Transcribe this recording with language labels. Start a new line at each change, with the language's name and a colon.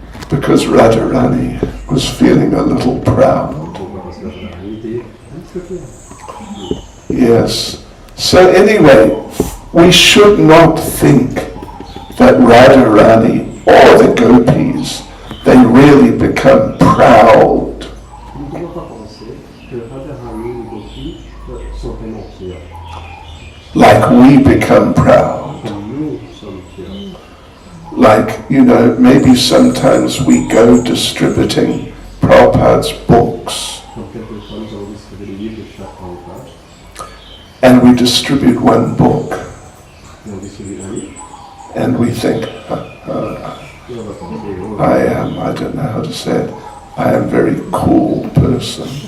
English: Because Radharani was feeling a little proud.
French: Parce que Radharani était un petit peu fière.
English: Yes. So anyway, we should not think that Radharani or the gopis, they really become proud.
French: Nous ne devons pas penser que Radharani et les gopis sont tellement fiers.
English: Like we become proud.
French: Comme nous sommes fiers.
English: Like, maybe sometimes we go distributing Prabhupada's books
French: Comme quelquefois nous allons distribuer les livres de chaque Prabhupada.
English: and we distribute one book
French: Et on distribue un livre.
English: and we think,
French: Et on va penser, oh,
English: I don't know how to say it, I am a very cool person.